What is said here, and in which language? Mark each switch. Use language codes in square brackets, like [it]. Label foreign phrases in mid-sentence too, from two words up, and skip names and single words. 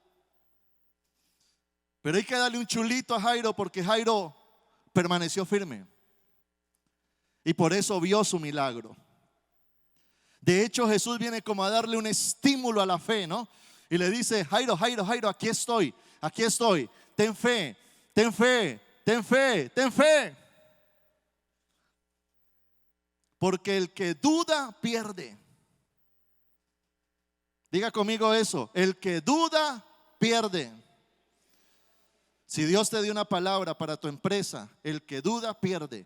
[es] Pero hay que darle un chulito a Jairo, porque Jairo permaneció firme y por eso vio su milagro. De hecho, Jesús viene como a darle un estímulo a la fe, ¿no? Y le dice, Jairo, aquí estoy, ten fe, ten fe, ten fe, ten fe. Porque el que duda pierde. Diga conmigo eso, el que duda pierde. Si Dios te dio una palabra para tu empresa, el que duda pierde.